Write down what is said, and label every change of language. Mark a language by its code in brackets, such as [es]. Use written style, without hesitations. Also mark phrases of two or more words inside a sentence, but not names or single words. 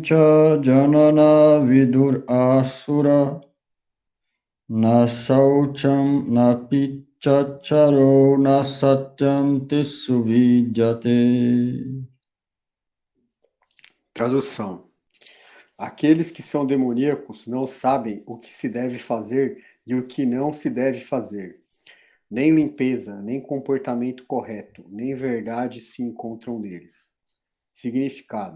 [sa] cha janana vidur asura na shaucham na pichacharo na satyam tisuvidyate. [pt] Tradução. Aqueles que são demoníacos não sabem o que se deve fazer e o que não se deve fazer. Nem limpeza, nem comportamento correto, nem verdade se encontram neles. Significado.